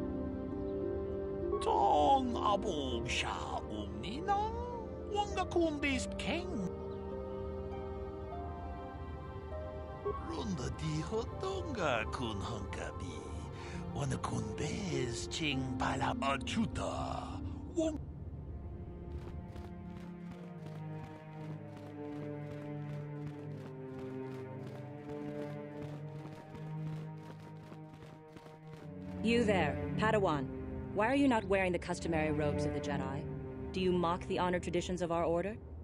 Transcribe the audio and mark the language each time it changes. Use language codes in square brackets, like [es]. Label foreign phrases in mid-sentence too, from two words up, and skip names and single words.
[en] Tong abum sha umninang wanga kun bis king. Runda di hodonga kun honka bi. Wana kun bez ching pala achuta. Wong. You there, Padawan. Why are you not wearing the customary robes of the Jedi? Do you mock the honor traditions of our order?